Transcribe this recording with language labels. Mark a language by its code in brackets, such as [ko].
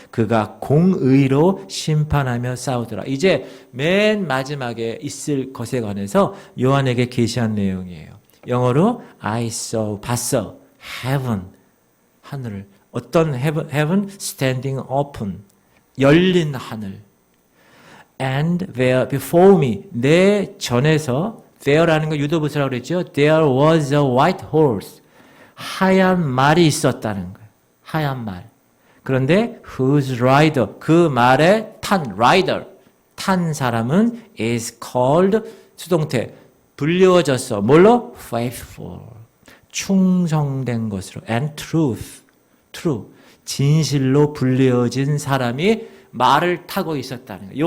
[ko] 그가 공의로 심판하며 싸우더라. 이제 맨 마지막에 있을 것에 관해서 요한에게 계시한 내용이에요. 영어로 [en] I saw, [ko] 봤어. heaven, 하늘을. 어떤 heaven? [en] standing open, [ko] 열린 하늘. [en] And there before me, [ko] 내 전에서, there라는 거 유도부사라고 그랬죠. [en] There was a white horse, [ko] 하얀 말이 있었다는 거예요. 하얀 말. 그런데 [en] whose rider, [ko] 그 말에 탄 rider, 탄 사람은 [en] is called, [ko] 수동태, 불리워졌어. 뭘로? faithful. 충성된 것으로 [en] and truth, [ko] true, 진실로 불리어진 사람이 말을 타고 있었다는 거예요.